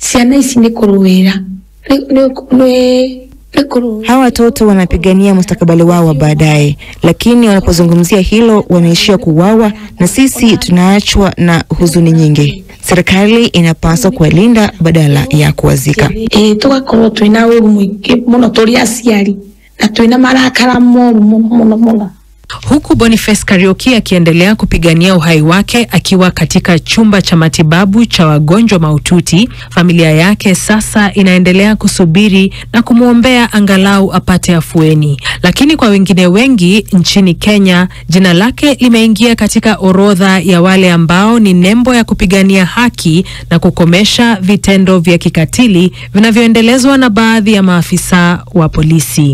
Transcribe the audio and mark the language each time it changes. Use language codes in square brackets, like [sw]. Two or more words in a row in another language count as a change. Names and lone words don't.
[sw] Hawa watoto wanapigania mustakabali wao wa baadaye, lakini wanapozungumzia hilo wanaishia kuuawa na sisi tunaachwa na huzuni nyingi. Serikali inapaswa kuwalinda badala ya kuwazika. [ki] Tugakorwo twina uru mwingi muno turi aciari na twina marakara muno. [sw] Huku Boniface Kariuki akiendelea kupigania uhai wake akiwa katika chumba cha matibabu cha wagonjwa mahututi, familia yake sasa inaendelea kusubiri na kumwombea angalau apate afueni. Lakini kwa wengine wengi nchini Kenya, jina lake limeingia katika orodha ya wale ambao ni nembo ya kupigania haki na kukomesha vitendo vya kikatili vinavyoendelezwa na baadhi ya maafisa wa polisi.